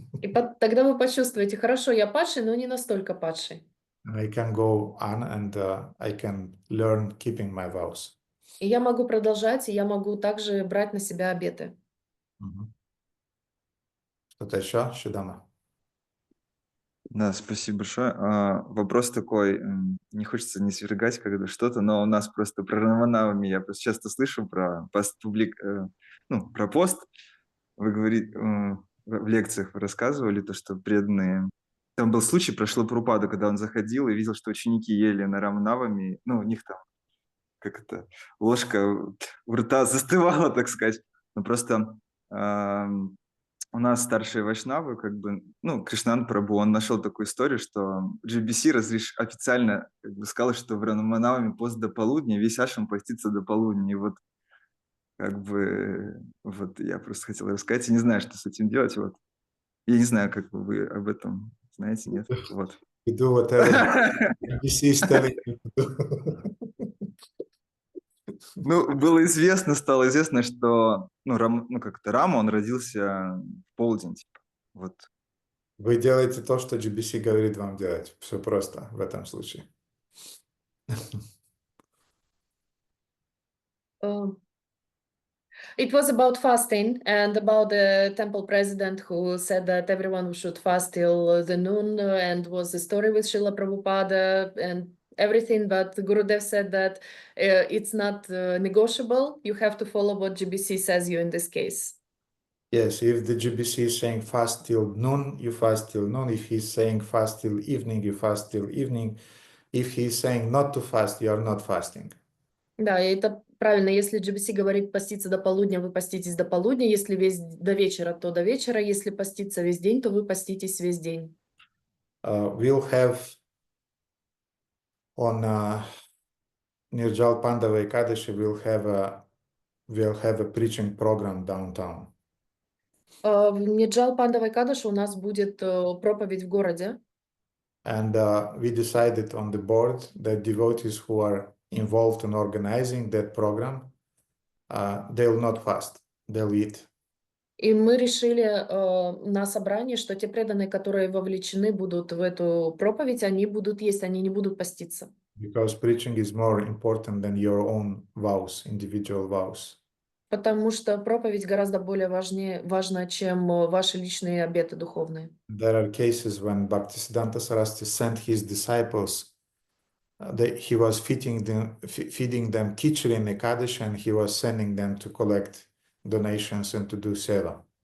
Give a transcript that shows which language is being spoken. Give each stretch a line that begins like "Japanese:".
Russian: И тогда вы почувствуете, хорошо, я падший, но не настолько падший.
English: And I can go on and I can learn keeping my vows.
Russian: И я могу продолжать, и я могу также брать на себя обеты. Что-то еще, Шидама? Да, спасибо большое. Вопрос такой, не хочется не свергать когда что-то, но у нас просто про Раманавами я просто часто слышу про про пост. Вы говорите, в лекциях вы рассказывали то, что преданные... Там был случай про Шрилу когда он заходил и видел, что ученики ели на Раманавами, у них там ложка в рта застывала, так сказать. Но просто у нас старшие вайшнавы, как бы, ну, Кришнан Прабху, он нашел такую историю, что GBC официально как бы сказал, что в Ранаманавами пост до полудня, весь ашрам постится до полудня. И вот как бы, вот я просто хотел рассказать, я не знаю, что с этим делать, вот. Я не знаю, как вы об этом знаете, нет? Вот.
English: You do whatever GBC is telling you to do.
Russian: Ну, стало известно, что, ну, как-то Рама, он родился в полдень, типа, вот. Вы делаете то, что GBC говорит вам делать. Все просто в этом случае.
English: It was about fasting and about the temple president who said that everyone should fast till the noon, and was a story with Srila Prabhupada and everything. But Gurudev said that it's not negotiable. You have to follow what GBC says you in this case. Yes, if the GBC is saying fast till noon, you fast till noon. If he's saying fast till evening, you fast till evening. If he's saying not to fast, you are not fasting.
Russian: Да, и это правильно. Если GBC говорит поститься до полудня, вы поститесь до полудня. Если до вечера, то до вечера. Если поститься весь день, то вы поститесь весь день.
English: We'll have on Nirjal Pandava Ekadashi, we'll have a preaching program downtown.
Russian: В Нирджал Пандавай Кадыше у нас будет проповедь в городе.
English: And we decided on the board that devotees who are involved in organizing that program, they will not fast, they'll eat.
Russian: И мы решили на собрании, что те преданные, которые вовлечены будут в эту проповедь, они будут есть, они не будут поститься.
English: Because preaching is more important than your own vows, individual vows.
Russian: Потому что проповедь гораздо более важна, чем ваши личные обеты духовные.
English: There are cases when Bhaktisiddhanta Saraswati sent his disciples, he was feeding them khichdi in Ekadashi, and he was sending them to collect donations and to do seva.